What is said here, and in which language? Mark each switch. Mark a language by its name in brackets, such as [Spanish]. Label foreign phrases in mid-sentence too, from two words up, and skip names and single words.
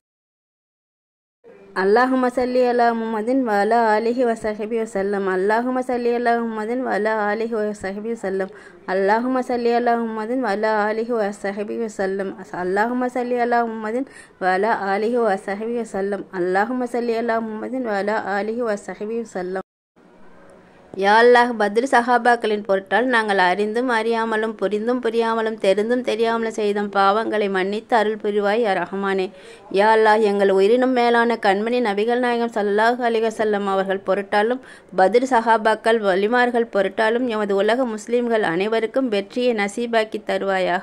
[Arabic] اللهم صل على محمد وعلى آله وصحبه وسلم. اللهم صل على محمد وعلى آله وصحبه وسلم. اللهم صل على محمد وعلى آله وصحبه وسلم. اللهم صل على محمد وعلى آله وصحبه وسلم. اللهم صل على محمد وعلى آله وصحبه وسلم. يا الله, [Tamil] பத்ர் சஹாபாக்களின் பொருட்டால் நாங்கள் அறிந்தும் அறியாமலும் புரிந்தும் புரியாமலும் தெரிந்தும் தெரியாமலும் செய்த பாவங்களை மன்னித்து அருள் புரிவாய் ரஹ்மானே. [Arabic] يا الله, [Tamil] எங்கள் உயிரினும் மேலான கண்மணி நபிகள் நாயகம் [Arabic] صلى الله عليه وسلم [Tamil] அவர்கள் பொருட்டாலும் பத்ர் சஹாபாக்கள் வலிமார்கள் பொருட்டாலும் எமது உலக முஸ்லிம்கள் அனைவருக்கும் வெற்றியை நசீபாக்கி தருவாயாக.